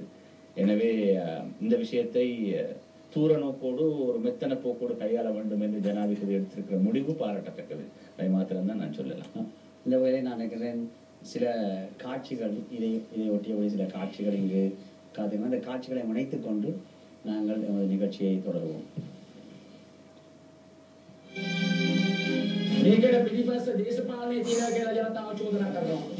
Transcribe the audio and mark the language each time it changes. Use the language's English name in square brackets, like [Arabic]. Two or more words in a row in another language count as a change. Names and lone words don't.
[Tamil] எனவே இந்த விஷயத்தை தூர நோக்கோடு ஒரு மெத்தன போக்கோடு கையாள வேண்டும் என்று ஜனாதிபதி எடுத்திருக்கிற முடிவு பாராட்டத்தக்கது. அதை மாத்திரம்தான் நான் சொல்லலாம். இந்த வகையில் நான் நினைக்கிறேன் சில காட்சிகள் இதை ஒட்டிய சில காட்சிகள் இங்கு காத்திருக்கிறோம். அந்த காட்சிகளை இணைத்துக் கொண்டு நாங்கள் எமது நிகழ்ச்சியை தொடருவோம். [Sinhala] මේකට පිටිපස්ස දේශපාලනයේ තියෙනවා කියලා ජනතාව චෝදනා කරනවා.